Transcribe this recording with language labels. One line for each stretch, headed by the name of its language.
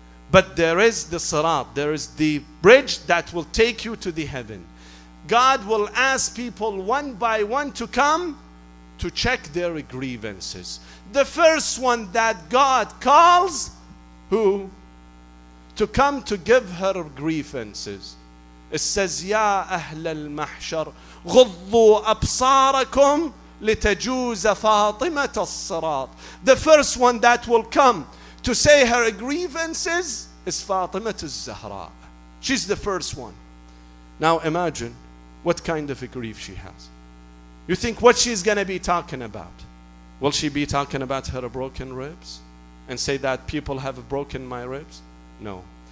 English: But there is the sirat, there is the bridge that will take you to the heaven. God will ask people one by one to come to check their grievances. The first one that God calls, who? To come to give her grievances. It says,
Arabic: يا أهل المحشر غضوا أبصاركم لتجوز فاطمة الصراط.
English: The first one that will come to say her grievances is Fatima al-Zahra. She's the first one. Now imagine what kind of a grief she has. You think what she's going to be talking about? Will she be talking about her broken ribs and say that people have broken my ribs? No.